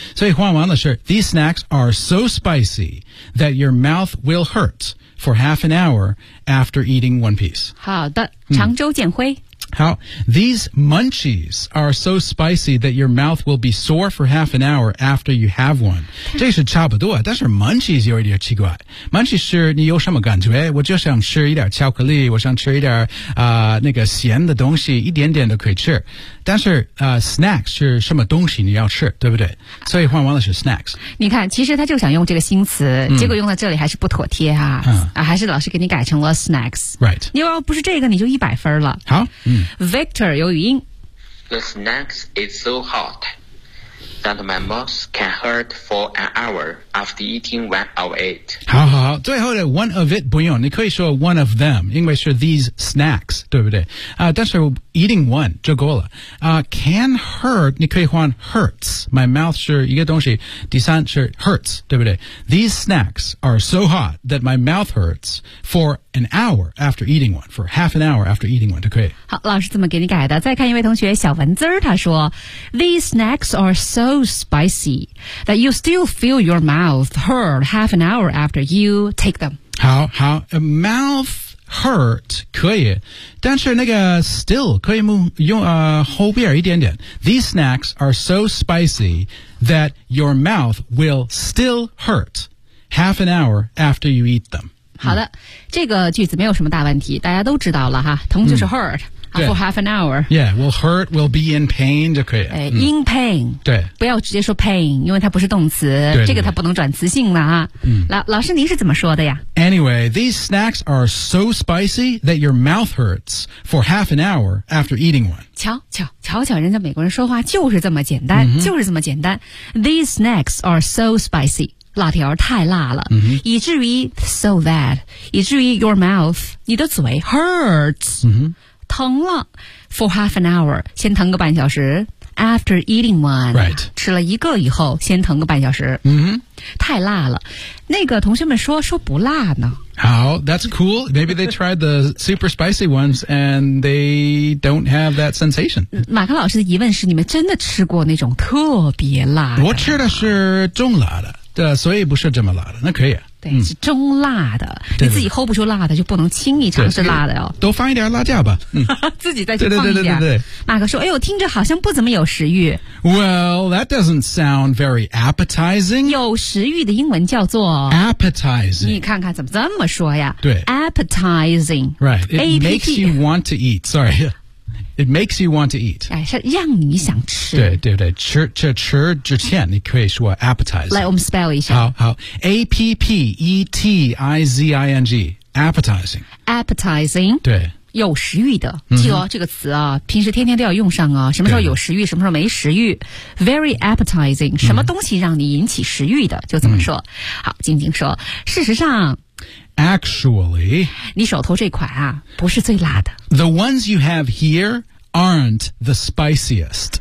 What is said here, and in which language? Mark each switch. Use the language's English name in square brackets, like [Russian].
[Chinese] 所以换完了是 [English] These snacks are so spicy that your mouth will hurt for half an hour after eating one piece. [Chinese] 好的，常州建辉。 [English] How, these munchies are so spicy that your mouth will be sore for half an hour after you have one. [Chinese] 这是差不多，但是 munchies 有一点奇怪。Munchies 是你有什么感觉？我就想吃一点巧克力，我想吃一点那个咸的东西，一点点都可以吃。但是snacks 是什么东西你要吃，对不对？所以换完了是 snacks。你看，其实他就想用这个新词，结果用到这里还是不妥帖啊，还是老师给你改成了 snacks。 [English] Right. [Chinese] 你要不是这个，你就100分了。好。 Victor 有语音 [English] The snacks is so hot that my mouth can hurt for an hour after eating one of it. [Chinese] 好好好，最后的 [English] one of it [Chinese] 不用，你可以说 [English] one of them， [Chinese] 因为是 [English] these snacks， [Chinese] 对不对？但是 eating one 就够了。 [English] Can hurt [Chinese] 你可以换 hurts， my mouth 是一个东西，第三是 hurts， 对不对？ [English] These snacks are so hot that my mouth hurts for an hour after eating one， for half an hour after eating one [Chinese] 就可以。好，老师怎么给你改的？再看一位同学小文字，他说 [English] These snacks are so spicy that you still feel your mouth hurt half an hour after you take them. [Chinese] 好好， mouth hurt 可以，但是那个 still 可以用后边一点点。 [English] These snacks are so spicy that your mouth will still hurt half an hour after you eat them. [Chinese] 好的，这个句子没有什么大问题，大家都知道了哈，疼就是 hurt。 [English] For half an hour. Yeah, will hurt, will be in pain [Chinese] 就可以了。 [English] In pain. [Chinese] 对。不要直接说 pain, 因为它不是动词。对对对。这个它不能转词性了啊。老师您是怎么说的呀？ [English] Anyway, these snacks are so spicy that your mouth hurts for half an hour after eating one. [Chinese] 瞧瞧人家美国人说话就是这么简单、 [English] mm-hmm. [Chinese] 就是这么简单。 [English] These snacks are so spicy, [Chinese] 辣条太辣了、 [English] mm-hmm. [Chinese] 以至于 so bad, 以至于 your mouth, 你的嘴 hurts。 [English] Mm-hmm. [Chinese] 疼了 for half an hour 先疼个半小时 after eating one、 [English] right. [Chinese] 吃了一个以后先疼个半小时、 [English] mm-hmm. [Chinese] 太辣了那个同学们说不辣呢 [English] 好 that's cool maybe they tried the super spicy ones and they don't have that sensation [Chinese] 马克老师的疑问是你们真的吃过那种特别辣的我吃的是中辣的对所以不是这么辣的那可以啊对、嗯、是中辣的对对你自己 hold 不住辣的就不能轻易尝试辣的哦多放一点辣椒吧、嗯、自己再去放一点对对对对对对马克说哎呦听着好像不怎么有食欲 [English] Well that doesn't sound very appetizing [Chinese] 有食欲的英文叫做 [English] Appetizing [Chinese] 你看看怎么这么说呀对 [English] Appetizing Right It、 A-P-T. makes you want to eat Sorry It makes you want to eat. [Chinese] 哎，是让你想吃。对对对，吃之前你可以说 appetizing。来，我们 spell 一下。 [English] 好好 ，appetizing， appetizing。 Appetizing。 [Chinese] 对。有食欲的，记得、这个词啊，平时天天都要用上啊。什么时候有食欲，什么时候没食欲 ？ [English] Very appetizing， [Chinese] 什么东西让你引起食欲的，就怎么说。好，静静说，事实上。 [English] Actually, [Chinese] 你手头这款啊，不是最辣的。 [English] The ones you have here aren't the spiciest.